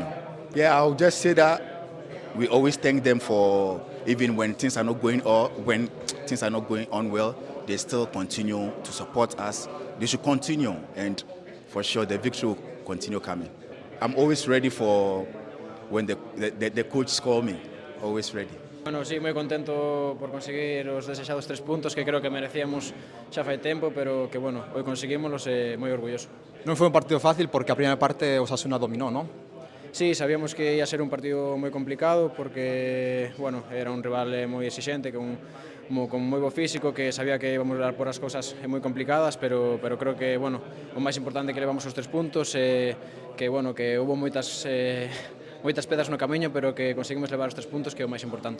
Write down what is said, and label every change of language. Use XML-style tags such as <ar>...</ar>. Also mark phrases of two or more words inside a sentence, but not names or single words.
<en>Yeah, I'll just say that we always thank them for even when things are not going on well, they still continue to support us. They should continue, and for sure the victory will continue coming. I'm always ready for when the coach call me. Always ready.</en> <gl>Bueno, sí, moi contento por conseguir os desexados 3 puntos que creo que merecíamos xa fai tempo, pero que, bueno, hoy conseguímolos e moi orgulloso. Non foi un partido fácil porque a primeira parte Osasuna dominó, non? Sí, sabíamos que ia ser un partido moi complicado porque, bueno, era un rival moi exixente, con moi bo físico, que sabía que íbamos a dar por as cousas moi complicadas, pero creo que, bueno, o máis importante é que levamos os 3 puntos e que, bueno, que hubo moitas pedras no camiño, pero que conseguimos levar os 3 puntos, que é o máis importante.</gl>